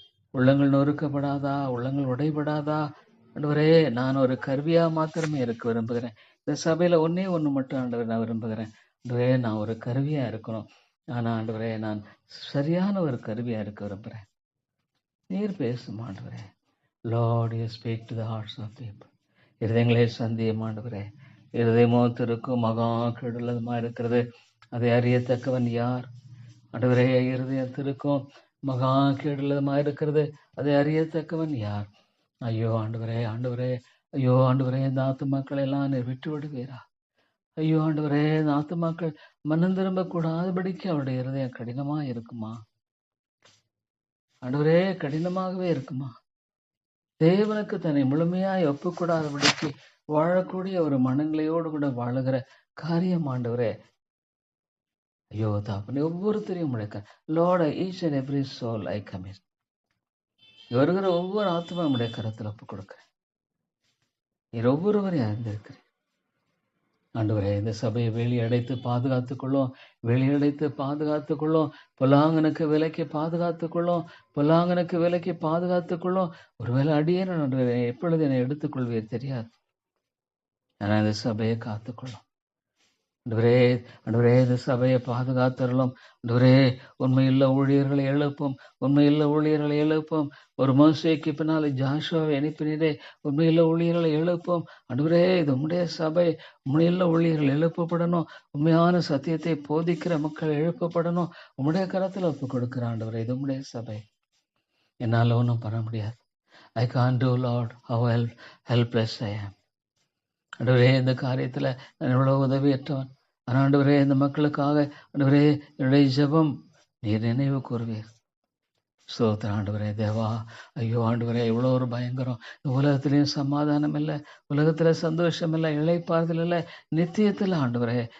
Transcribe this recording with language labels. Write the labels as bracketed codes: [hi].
[ta] உள்ளங்கள் நொறுக்கப்படாதா? உள்ளங்கள் உடைபடாதா? ஆண்டவரே, நான் ஒரு கருவியா மாத்திரமே இருக்க விரும்புகிறேன். இந்த சபையில ஒன்னே ஒண்ணு மட்டும் ஆண்டவரே நான் விரும்புகிறேன். ஆண்டவரே, நான் ஒரு கருவியா இருக்கணும். ஆனா ஆண்டவரே, நான் சரியான ஒரு கருவியா இருக்க விரும்புகிறேன். நீர் பேசும் ஆண்டவரே. [en] Lord, you speak to the hearts of people. [ta] இருதயங்களே சந்தியம் ஆண்டவரே. இருதயமோ திருக்கும் மகா கெடுலதுமா இருக்கிறது, அதை அறியத்தக்கவன் யார்? ஆண்டவரே, இருதயம் திருக்கும் மகா கேடுள்ளதுமா இருக்கிறது, அதை அறியத்தக்கவன் யார்? ஐயோ ஆண்டவரே, ஆண்டவரே, ஐயோ ஆண்டவரே, இந்த ஆத்துமாக்களை எல்லாம் நீர் விட்டு விடுவீரா? ஐயோ ஆண்டவரே, இந்த ஆத்துமாக்கள் மனம் திரும்ப கூடாதபடிக்கு அவருடைய இருதயம் கடினமா இருக்குமா? ஆண்டவரே, கடினமாகவே இருக்குமா? தேவனுக்கு தன்னை முழுமையாய் ஒப்புக்கூடாதபடிக்கு வாழக்கூடிய ஒரு மனநிலையோடு கூட வாழுகிற காரியம் ஆண்டவரே. ஐயோ தாப்பனே, ஒவ்வொருத்தரையும் முழக்க [en] Lord, each and every soul I commit. [ta] வருகிற ஒவ்வொரு ஆத்மா நம்முடைய கரத்தில் ஒப்பு கொடுக்கிறேன். நீர் ஒவ்வொருவரையும் அறிந்திருக்கிறேன் ஆண்டவரே. இந்த சபையை வெளியடைத்து பாதுகாத்துக்கொள்ளும், வெளியடைத்து பாதுகாத்துக்கொள்ளும். பொல்லாங்கனுக்கு விலைக்கு பாதுகாத்துக்கொள்ளும், பொல்லாங்கனுக்கு விலைக்கு பாதுகாத்துக்கொள்ளும். ஒருவேளை அடியேன் ஆண்டவரே, எப்பொழுது என்னை எடுத்துக்கொள்வீர் தெரியாது. ஆனால் இந்த சபையை காத்துக்கொள்ளும் ஆண்டவரே. ஆண்டவரே, இந்த சபையை பாதுகாத்தரலும் ஆண்டவரே. உண்மையுள்ள ஊழியர்களை எழுப்பும், உண்மையுள்ள ஊழியர்களை எழுப்பும். ஒரு மோசேக்கு பின்னாலே ஜாஷுவாவை அனுப்பினதே, உண்மையுள்ள ஊழியர்களை எழுப்பும் ஆண்டவரே. இது உம்முடைய சபை, உண்மையுள்ள ஊழியர்கள் எழுப்பப்படணும். உண்மையான சத்தியத்தை போதிக்கிற மக்கள் எழுப்பப்படணும். உம்முடைய கரத்தில் ஒப்பு கொடுக்கிற ஆண்டவரே, இது உம்முடைய சபை. என்னால் ஒன்றும் பண்ண முடியாது. [en] I can't do, Lord, how helpless I am. [ta] ஆண்டவரே, இந்த காரியத்துல நான் எவ்வளவு உதவியற்றவன். ஆனால் ஆண்டவரே, இந்த மக்களுக்காக ஆண்டவரே, என்னுடைய ஜெபம் நீர் நினைவு கூறுவீர். ஸ்தோத்திரம் ஆண்டவரே. தேவா, ஐயோ ஆண்டவரே, எவ்வளோ ஒரு பயங்கரம். இந்த உலகத்திலையும் சமாதானம் இல்லை, உலகத்துல சந்தோஷம் இல்லை, இளைப்பாறுதல் இல்லை, நித்தியத்துல ஆண்டவரே.